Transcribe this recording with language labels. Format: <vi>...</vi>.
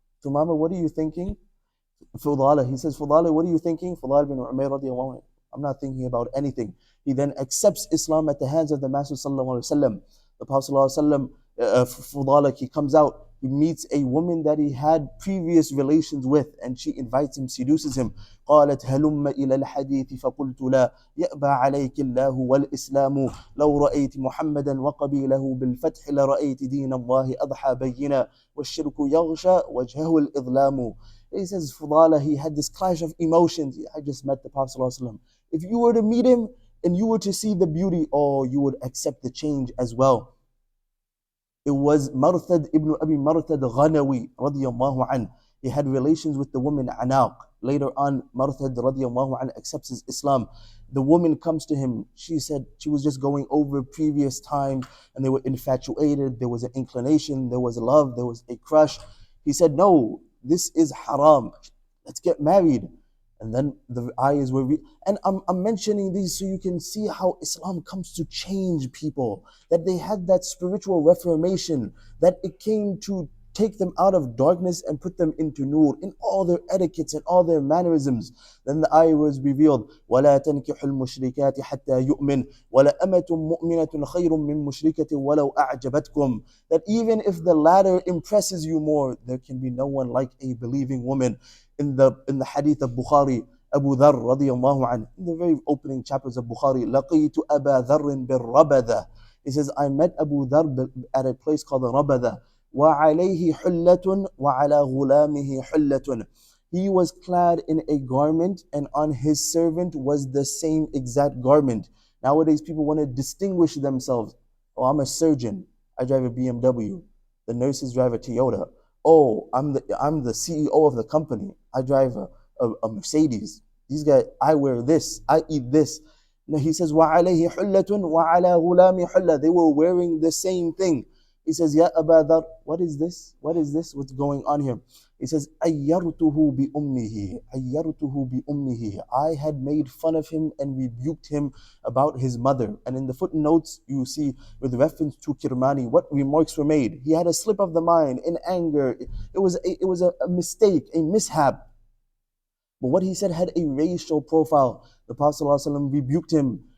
<en>Tumama, what are you thinking? Fudala, he says, Fudala, what are you thinking? Fudala bin Umair radiyallahu anhu, I'm not thinking about anything. He then accepts Islam at the hands of the Master sallallahu alaihi wasallam. The Prophet sallallahu alaihi wasallam, Fudala, he comes out, he meets a woman that he had previous relations with, and she invites him, seduces him.</en> <ar>قالت هلم إلى الحديث فقلت لا يأبى عليك الله والإسلام لو رأيت محمدا وقبيله بالفتح لرأيت دين الله أضحى بينا والشرك يغشى وجهه الإظلام.</ar> <en>He says, Fudala, he had this clash of emotions. I just met the Prophet ﷺ. If you were to meet him and you were to see the beauty, oh, you would accept the change as well. It was Marthad ibn Abi Marthad Ghanawi radiyallahu an. He had relations with the woman Anaq. Later on, Marthad radiyallahu an accepts his Islam. The woman comes to him. She said she was just going over previous times and they were infatuated. There was an inclination, there was love, there was a crush. He said, no, this is haram. Let's get married. And then the ayahs were and I'm mentioning these so you can see how Islam comes to change people. That they had that spiritual reformation. That it came to take them out of darkness and put them into nur in all their etiquettes and all their mannerisms. Then the ayah was revealed,</en> <ar>وَلَا تَنْكِحُ الْمُشْرِكَاتِ حَتَّى يُؤْمِنْ وَلَأَمَةٌ مُؤْمِنَةٌ خَيْرٌ مِّن مُشْرِكَةٍ وَلَوْ أَعْجَبَتْكُمْ.</ar> <en>That even if the latter impresses you more, there can be no one like a believing woman. In the hadith of Bukhari, Abu Dharr radiyallahu anhu, in the very opening chapters of Bukhari,</en> <ar>لَقِيتُ أَبَا ذَرٍ بِالرَّبَذَةِ.</ar> <en>He says, I met Abu Dhar at a place called Rabada.</en> <ar>وَعَلَيْهِ حُلَّةٌ وَعَلَى غُلَامِهِ حُلَّةٌ.</ar> <en>He was clad in a garment, and on his servant was the same exact garment. Nowadays, people want to distinguish themselves. Oh, I'm a surgeon. I drive a BMW. The nurses drive a Toyota. Oh, I'm the CEO of the company. I drive a Mercedes. These guys, I wear this. I eat this. No, he says,</en> <ar>وَعَلَيْهِ حُلَّةٌ وَعَلَى غُلَامِ حُلَّةٌ.</ar> <en>They were wearing the same thing. He says, Ya Aba Dhar, what is this? What is this? What's going on here? He says,</en> <ar>أَيَّرْتُهُ بِأُمِّهِ أَيَّرْتُهُ بِأُمِّهِ.</ar> <en>I had made fun of him and rebuked him about his mother. And in the footnotes, you see, with reference to Kirmani, what remarks were made. He had a slip of the mind in anger. It was a mistake, a mishap. But what he said had a racial profile. The Prophet ﷺ rebuked him.</en>